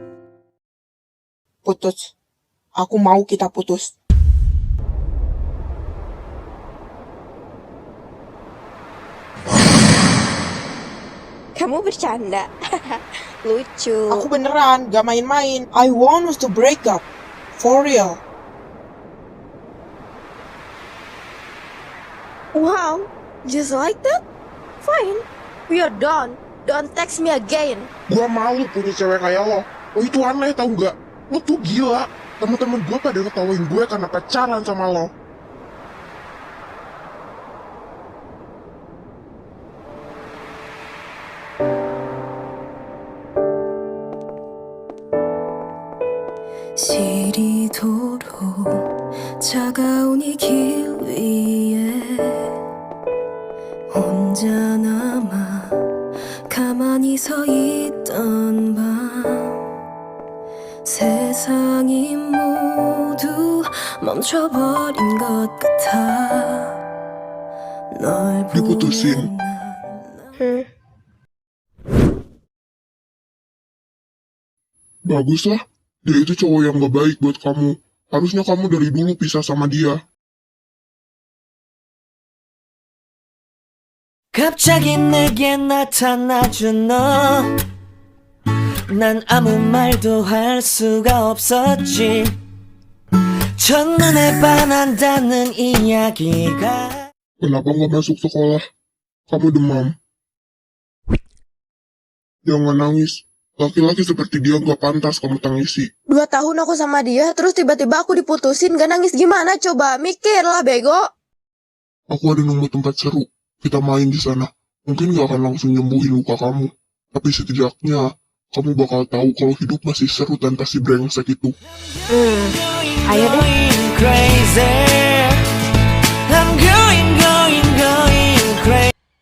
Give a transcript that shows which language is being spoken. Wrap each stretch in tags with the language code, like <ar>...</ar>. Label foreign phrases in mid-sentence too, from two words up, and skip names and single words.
<id>Putus. Aku mau kita putus. Kamu bercanda. Lucu. Aku beneran, gak main-main.</id> <en>I want us to break up. For real. Wow, just like that? Fine. We are done. Don't text me again.</en> <id>gua malu punya cewek kayak lo. Lo itu aneh tau gak? Lo tuh gila. Temen-temen gua pada ngetawain gue karena pacaran sama lo.</id> <ko>시리도록 차가운 이 길 위에 혼자 남아 가만히 서 있던 밤 세상이 모두 멈춰버린 것 같아 널</ko> <id>Diputusin.</id> <ko>보는 난</ko> <id>Baguslah, dia itu cowok yang gak baik buat kamu. Harusnya kamu dari dulu pisah sama dia.</id> <ko>갑자기 내게 나타나준 너. 난 아무 말도 할 수가 없었지. 첫눈에 반한다는 이야기가.</ko> <id>Kenapa nggak masuk sekolah? Kamu demam. Jangan nangis. Laki-laki seperti dia nggak pantas kamu tangisi. 2 tahun aku sama dia, terus tiba-tiba aku diputusin, gak nangis gimana coba? Mikirlah, bego. Aku ada nemu tempat seru. Kita main di sana. Mungkin nggak akan langsung nyembuhin luka kamu. Tapi setidaknya, kamu bakal tahu kalau hidup masih seru tanpa si brengsek itu. Ayo deh.</id> <en>Crazy. I'm going crazy.</en>